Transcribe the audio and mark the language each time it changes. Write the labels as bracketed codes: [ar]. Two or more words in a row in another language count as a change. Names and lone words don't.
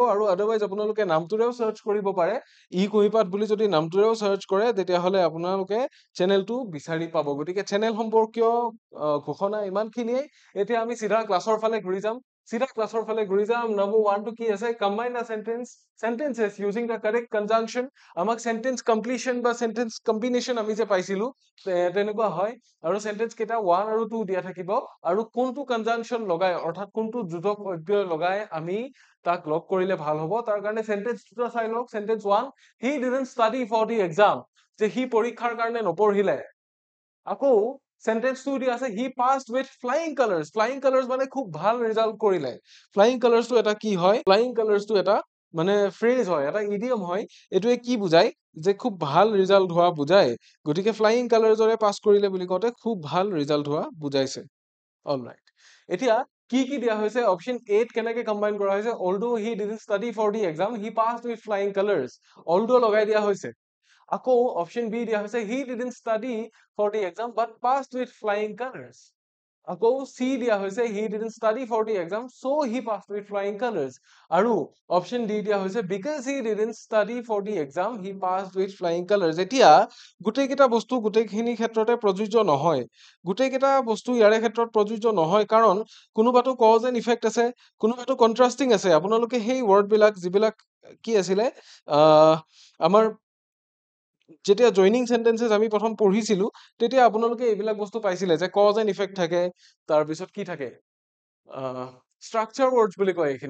[as] আৰু আদাৰৱাইজ আপোনালোকে নামটোৰেও চাৰ্চ কৰিব পাৰে। কুহিপাঠ বুলি যদি নামটোৰেও চাৰ্চ কৰে, তেতিয়াহ'লে আপোনালোকে চেনেলটো বিচাৰি পাব। গতিকে চেনেল সম্পৰ্কীয় ঘোষণা ইমানখিনিয়ে। এতিয়া আমি চিধা ক্লাছৰ ফালে ঘূৰি যাম। নম্বৰ 1 টো কি আছে? [en] combine the sentences using the correct conjunction। [as] আমাক [en] sentence completion [as] বা [en] sentence combination [as] আমি যে পাইছিলো, তেনেকুৱা হয়। আৰু সেন্টেন্স কেইটা 1 আৰু 2 দিয়া থাকিব, আৰু কোনটো কনজাংশন লগাই, অৰ্থাৎ কোনটো যোজক অব্যয় লগাই আমি তাক লগ কৰিলে ভাল হ'ব, তাৰ কাৰণে সেন্টেন্স দুটা চাই লওক। সেন্টেন্স 1, [en] he didn't study for the exam, [as] যে সি পৰীক্ষাৰ কাৰণে নপঢ়িলে। আকৌ সেন্টেন্স 2 দিয়া আছে, [en] he passed with flying colors। flying colors [as] মানে খুব ভাল ৰিজাল্ট কৰিলে। [en] flying colors [as] টো এটা কি হয়? [en] flying colors [as] টো এটা মানে ফ্ৰেজ হয়, এটা ইডিয়ম হয়। এইটোৱে কি বুজায়? যে খুব ভাল ৰিজাল্ট হোৱা বুজায়। গতিকে [en] flying colours [as] পাছ কৰিলে বুলি কওঁতে খুব ভাল ৰিজাল্ট হোৱা বুজাইছে। অলৰাইট, এতিয়া কি কি দিয়া হৈছে? অপশ্যন 8 কেনেকে কম্বাইন কৰা হৈছে? [en] although he didn't study for the exam, he passed with flying colors। [as] although লগাই দিয়া হৈছে। আকৌ অপশ্যন বি দিয়া হৈছে, [en] he didn't study for the exam but passed with flying colors। [as] আকৌ চি দিয়া হৈছে, [en] he didn't study for the exam so he passed with flying colors। [as] আৰু অপশ্যন ডি দিয়া হৈছে, [en] because he didn't study for the exam he passed with flying colors। [as] এতিয়া গোটেইকেইটা বস্তু গোটেইখিনি ক্ষেত্ৰতে প্ৰযোজ্য নহয়। গোটেইকেইটা বস্তু ইয়াৰে ক্ষেত্ৰত প্ৰযোজ্য নহয়, কাৰণ কোনোবাটো [en] cause and effect [as] আছে, কোনোবাটো কন্ট্ৰাষ্টিং আছে। আপোনালোকে সেই ৱৰ্ডবিলাক যিবিলাক কি আছিলে, আমাৰ যেতিয়া [en] joining sentences [as] আমি প্ৰথম পঢ়িছিলো, তেতিয়া আপোনালোকে এইবিলাক বস্তু পাইছিলে যে [en] cause and effect [as] থাকে, তাৰপিছত কি থাকে, [en] structure words [as] বুলি কয় এইখিনি।